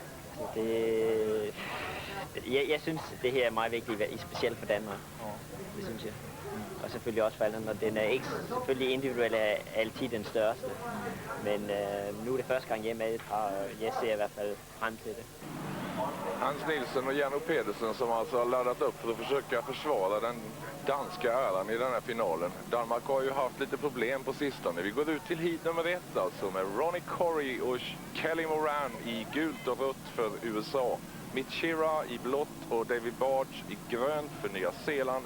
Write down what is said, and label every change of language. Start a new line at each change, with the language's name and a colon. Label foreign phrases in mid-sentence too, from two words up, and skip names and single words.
Danish: Jeg synes, det her er meget vigtigt, specielt for Danmark. Det synes jeg. Og selvfølgelig også for alle andre. Den er ikke selvfølgelig individuelt er altid den største. Men nu er det første gang hjemme, og jeg ser i hvert fald frem til det.
Swedish: Hans Nielsen och Jan Pedersen som alltså har laddat upp för att försöka försvara den danska äran i den här finalen. Danmark har ju haft lite problem på sistone. Vi går ut till heat nummer 1 alltså med Ronnie Corey och Kelly Moran i gult och rött för USA. Mitch Shira i blått och David Barge i grönt för Nya Zeeland.